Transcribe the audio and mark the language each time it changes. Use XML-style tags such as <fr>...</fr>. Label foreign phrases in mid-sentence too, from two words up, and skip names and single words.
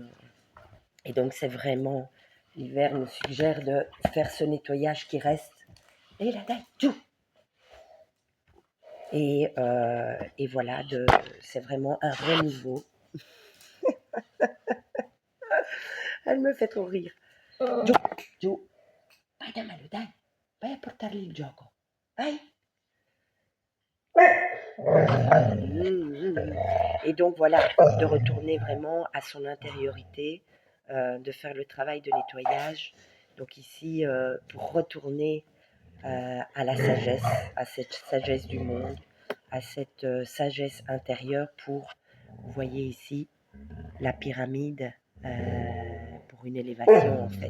<fr>Et donc, c'est vraiment l'hiver nous suggère de faire ce nettoyage qui reste. Et là, tout. Et voilà, c'est vraiment un renouveau. Elle me fait trop rire.</fr> <it>Giù, vai dammelo, dai. Vai a portargli il gioco. Vai.</it> <fr>Et donc voilà, de retourner vraiment à son intériorité, de faire le travail de nettoyage. Donc ici, pour retourner à la sagesse, à cette sagesse du monde, à cette sagesse intérieure pour, vous voyez ici, la pyramide pour une élévation en fait.</fr>